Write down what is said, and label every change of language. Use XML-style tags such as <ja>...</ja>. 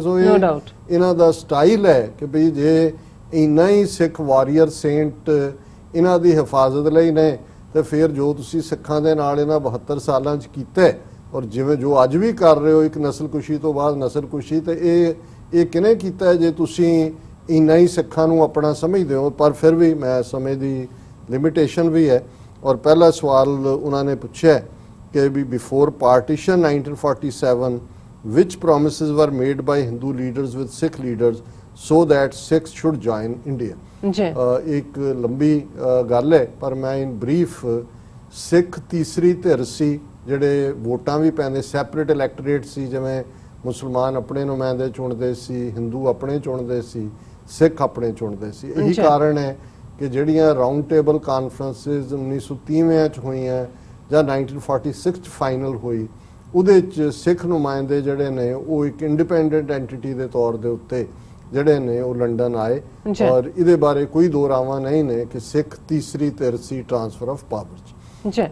<pa>ਸੋ ਇਹਨਾਂ ਦਾ ਸਟਾਈਲ ਹੈ ਕਿ ਬਈ ਜੇ ਇੰਨਾ ਹੀ ਸਿੱਖ ਵਾਰੀਅਰ ਸੇਂਟ ਇਹਨਾਂ ਦੀ ਹਿਫਾਜ਼ਤ ਲਈ ਨੇ ਤੇ ਫਿਰ ਜੋ ਤੁਸੀਂ ਸਿੱਖਾਂ ਦੇ ਨਾਲ ਇਹਨਾਂ 72 ਸਾਲਾਂ 'ਚ ਕੀਤਾ ਔਰ ਜਿਵੇਂ ਜੋ ਅੱਜ ਵੀ ਕਰ ਰਹੇ ਹੋ, ਇੱਕ ਨਸਲਕੁਸ਼ੀ ਤੋਂ ਬਾਅਦ ਨਸਲਕੁਸ਼ੀ, ਤੇ ਇਹ ਕਿਹਨੇ ਕੀਤਾ ਜੇ ਤੁਸੀਂ ਇੰਨਾ ਹੀ ਸਿੱਖਾਂ ਨੂੰ ਆਪਣਾ ਸਮਝਦੇ ਹੋ। ਪਰ ਫਿਰ ਵੀ ਮੈਂ ਸਮੇਂ ਦੀ ਲਿਮਿਟੇਸ਼ਨ ਵੀ ਹੈ। ਔਰ ਪਹਿਲਾ ਸਵਾਲ ਉਹਨਾਂ ਨੇ ਪੁੱਛਿਆ ਕਿ ਵੀ before partition 1947</pa> <en>which promises were made by Hindu leaders with Sikh leaders so that Sikhs should join India?</en> <pa>ਇੱਕ ਲੰਬੀ ਗੱਲ ਹੈ ਪਰ ਮੈਂ ਇਨ ਬਰੀਫ ਸਿੱਖ ਤੀਸਰੀ ਧਿਰ ਸੀ, ਜਿਹੜੇ ਵੋਟਾਂ ਵੀ ਪੈਂਦੇ, ਸੈਪਰੇਟ ਇਲੈਕਟੋਰੇਟ ਸੀ, ਜਿਵੇਂ ਮੁਸਲਮਾਨ ਆਪਣੇ ਨੁਮਾਇੰਦੇ ਚੁਣਦੇ ਸੀ, ਹਿੰਦੂ ਆਪਣੇ ਚੁਣਦੇ ਸੀ, ਸਿੱਖ ਆਪਣੇ ਚੁਣਦੇ ਸੀ। ਇਹੀ ਕਾਰਨ ਹੈ ਕਿ ਜਿਹੜੀਆਂ ਰਾਊਂਡ ਟੇਬਲ ਕਾਨਫਰੰਸਿਸ 1930 'ਚ ਹੋਈਆਂ ਜਾਂ 1946 'ਚ ਫਾਈਨਲ ਹੋਈ, ਉਹਦੇ 'ਚ ਸਿੱਖ ਨੁਮਾਇੰਦੇ ਜਿਹੜੇ ਨੇ ਉਹ ਇੱਕ ਇੰਡੀਪੈਂਡੈਂਟ ਐਂਟੀਟੀ ਦੇ ਤੌਰ ਦੇ ਉੱਤੇ ਜਿਹੜੇ ਨੇ ਉਹ ਲੰਡਨ ਆਏ ਔਰ ਇਹਦੇ ਬਾਰੇ ਕੋਈ ਦੋ ਰਾਵਾਂ ਨਹੀਂ ਨੇ ਕਿ ਸਿੱਖ ਤੀਸਰੀ ਧਿਰ ਸੀ ਟ੍ਰਾਂਸਫਰ ਆਫ ਪਾਵਰ 'ਚ।</pa>